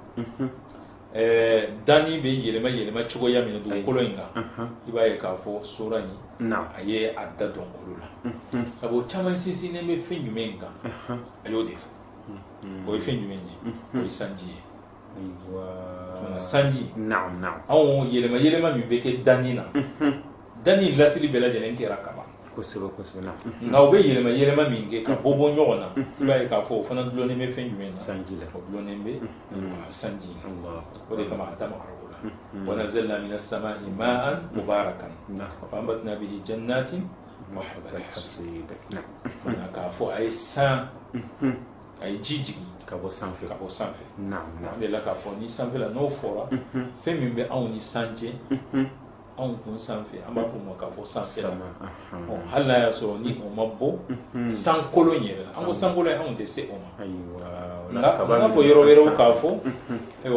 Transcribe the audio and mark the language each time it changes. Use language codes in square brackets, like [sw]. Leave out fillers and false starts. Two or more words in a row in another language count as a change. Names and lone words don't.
[bm] danni bɛ yɛlɛma cogoya min dugukolo in kan i b'a ye k'a fɔ sura in a ye a da dɔn olu la sabu caman sinsinnen bɛ fɛn jumɛn in kan a y'o de fɔ o ye fɛn jumɛn ye o ye sanji ye sanji anw yɛlɛma min bɛ kɛ danni na danni lasili bɛɛ lajɛlen kɛra kaban nka u bɛ yɛlɛma min kɛ ka bɔ ɲɔgɔn na i b'a ye k'a fɔ o fana dulonnen bɛ fɛn jumɛn na o dulonnen bɛ sanji o de kama a da magara o la [ar] ونزلنا من السماء ماء مباركا فأنبتنا به جنات وحب الحصيد [bm] k'a fɔ a ye san a ye ji jigin ka bɔ sanfɛ an de la k'a fɔ ni sanfɛla n'o fɔra fɛn min bɛ anw ni san cɛ anw kun sanfɛ an b'a fɔ o ma k'a fɔ sanfɛla hali n'a y'a sɔrɔ ni o ma bɔ sankolon yɛrɛ la an ko sankolon anw tɛ se o ma nka an b'a fɔ yɔrɔ wɛrɛw k'a fɔ ayiwa